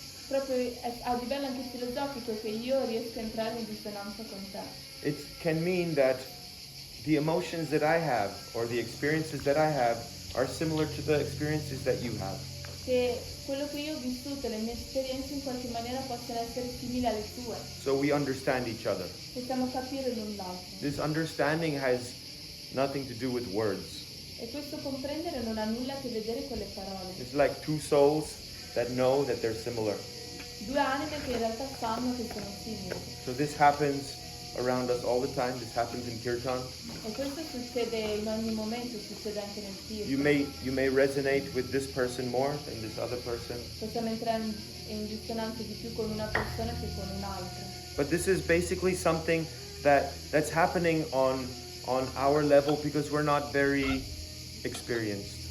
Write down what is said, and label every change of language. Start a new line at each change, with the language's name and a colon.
Italian: Proprio a livello anche filosofico che io riesco a entrare in risonanza con te.
English: It can mean that the emotions that I have or the experiences that I have are similar to the experiences that you have.
Italian: Che quello che io ho vissuto, le mie esperienze in qualche maniera possono essere simili alle tue.
English: So we understand each other.
Italian: Possiamo capire l'un l'altro.
English: This understanding has nothing to do with words.
Italian: E questo comprendere non ha nulla a che vedere con le parole.
English: It's like two souls that know that they're similar.
Italian: Due anime che in realtà sanno che sono simili.
English: So this happens around us all the time. This happens in Kirtan.
Italian: E questo succede in ogni momento, succede anche nel Kirtan.
English: You may resonate with this person more than this other person.
Italian: Possiamo entrare in risonanza di più con una persona che con un'altra.
English: But this is basically something that's happening on our level because we're not very experienced.